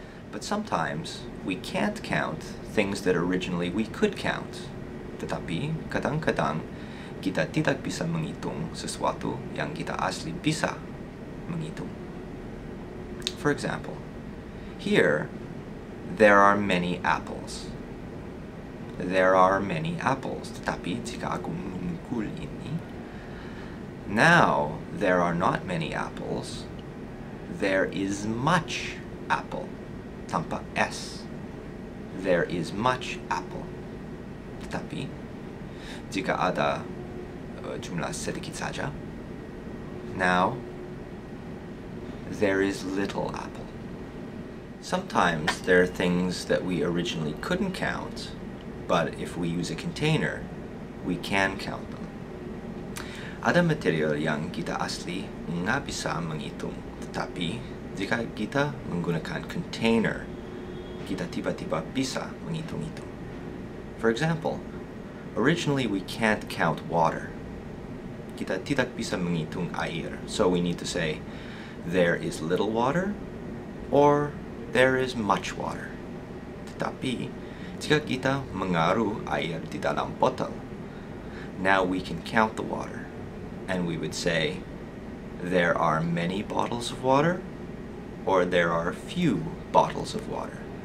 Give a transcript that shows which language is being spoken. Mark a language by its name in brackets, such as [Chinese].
[English] But sometimes, we can't count things that originally we could count. [Indonesian] Tetapi, kadang-kadang, kita tidak bisa menghitung sesuatu yang kita asli bisa menghitung. [English] For example, here, there are many apples. There are many apples. [Indonesian] Tetapi, jika aku memukul ini, [English] now, there are not many apples. There is much apple. [Indonesian] Tanpa S. [English] There is much apple. [Indonesian] Tetapi, jika ada jumlah sedikit saja, [English] now, there is little apple. Sometimes there are things that we originally couldn't count, but if we use a container, we can count them. [Indonesian] Ada material yang kita asli nggak bisa menghitung, tetapi jika kita menggunakan container, kita tiba-tiba bisa menghitung itu. [English] For example, originally we can't count water. [Indonesian] Kita tidak bisa menghitung air, [English] so we need to say, there is little water, or there is much water. [Indonesian] Tetapi, jika kita mengaruh air di dalam botol, [English] now we can count the water, and we would say, there are many bottles of water, or there are few bottles of water.